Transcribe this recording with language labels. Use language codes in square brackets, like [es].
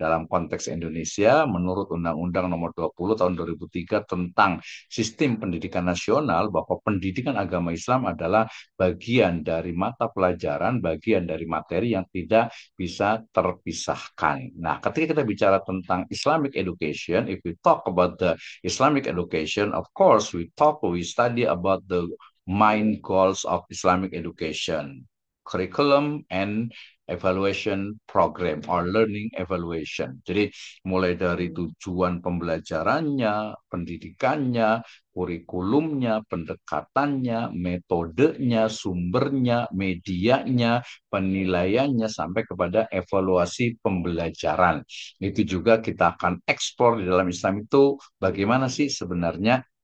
[id] Dalam konteks Indonesia, menurut Undang-Undang Nomor 20 Tahun 2003 tentang Sistem Pendidikan Nasional, bahwa pendidikan agama Islam adalah bagian dari mata pelajaran, bagian dari materi yang tidak bisa terpisahkan. Nah, ketika kita bicara tentang [en] Islamic education, if we talk about the Islamic education, of course, we study about the main goals of Islamic education, curriculum and evaluation program or learning evaluation. [id] Jadi mulai dari tujuan pembelajarannya, pendidikannya, kurikulumnya, pendekatannya, metodenya, sumbernya, medianya, penilaiannya, sampai kepada evaluasi pembelajaran. Itu juga kita akan eksplor di dalam Islam itu bagaimana sih sebenarnya.